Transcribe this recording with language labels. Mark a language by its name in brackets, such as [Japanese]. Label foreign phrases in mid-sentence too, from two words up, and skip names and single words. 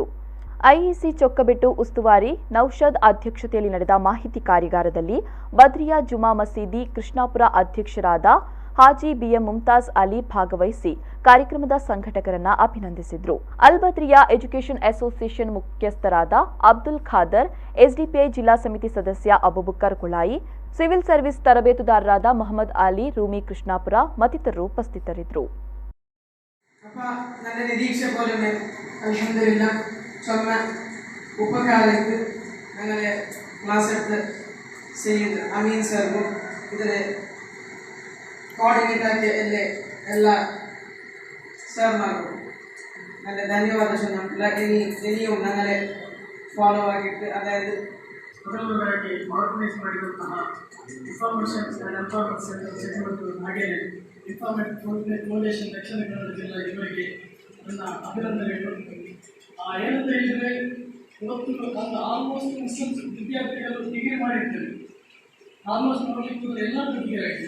[Kannada] ಐಇಸಿ ಚೊಕ್ಕಬೆಟ್ಟು ಉಸ್ತುವಾರಿ ನೌಷದ್ ಅಧ್ಯಕ್ಷತೆಯಲ್ಲಿ ನಡೆದ ಮಾಹಿತಿ ಕಾರ್ಯಾಗಾರದಲ್ಲಿ ಬದ್ರಿಯಾ ಜುಮಾ ಮಸೀದಿ ಕೃಷ್ಣಾಪುರ ಅಧ್ಯಕ್ಷರಾದ ಹಾಜಿ ಬಿಎಂ ಮುಮ್ತಾಜ್ ಅಲಿ ಭಾಗವಹಿಸಿ ಕಾರ್ಯಕ್ರಮದ ಸಂಘಟಕರನ್ನ ಅಭಿನಂದಿಸಿದರು. ಅಲ್ ಬದ್ರಿಯಾ ಎಜುಕೇಷನ್ ಅಸೋಸಿಯೇಷನ್ ಮುಖ್ಯಸ್ಥರಾದ ಅಬ್ದುಲ್ ಖಾದರ್, ಎಸ್ಡಿಪಿಐ ಜಿಲ್ಲಾ ಸಮಿತಿ ಸದಸ್ಯ ಅಬುಬಕರ್ ಕುಳಾಯಿ, [English] civil service [Kannada] ತರಬೇತುದಾರರಾದ ಮೊಹಮ್ಮದ್ ಅಲಿ ರೂಮಿ ಕೃಷ್ಣಾಪುರ ಮತ್ತಿತರರು ಉಪಸ್ಥಿತರಿದ್ದರು. [Malayalam] ഉപകാലത്ത് ഞങ്ങളെ ക്ലാസ് എടുത്ത് ചെയ്യുന്ന അമീൻ സാറിനും ഇതിനെ കോർഡിനേറ്റ് ആക്കിയ എല്ലാ സാർമാർക്കും നല്ല ധന്യവാദ ചൊല്ലുന്നില്ല. ഇനിയും ഞങ്ങളെ ಫಾಲೋ ಆಗಿಟ್ಟು ಅದಾയത് [Kannada] ಮೊದಲನೇದಾಗಿ ಆರ್ಗನೈಸ್ ಮಾಡಿರುವಂತಹ ಇನ್ಫಾರ್ಮೇಷನ್ ಆ್ಯಂಡ್ ಎಂಪವರ್ಮೆಂಟ್ ಸೆಂಟರ್ ಚಟುವಟಿಕೆ ಹಾಗೆಯೇ ಇನ್ಫಾರ್ಮೇಟ್ ಫೌಂಡೇಶನ್ ದಕ್ಷಿಣ ಕನ್ನಡ ಜಿಲ್ಲಾ ಇವರಿಗೆ ನನ್ನ ಅಭಿನಂದನೆಗಳು. ಏನಂತ ಹೇಳಿದರೆ ಇವತ್ತು ಒಂದು [English] almost Muslims [Kannada] ವಿದ್ಯಾರ್ಥಿಗಳು ಡಿಗ್ರಿ ಮಾಡಿರ್ತಾರೆ, ಆಲ್ಮೋಸ್ಟ್ ನೋಡಲಿಕ್ಕೆ ಎಲ್ಲರೂ ಡಿಗ್ರಿ ಆಗಿದೆ.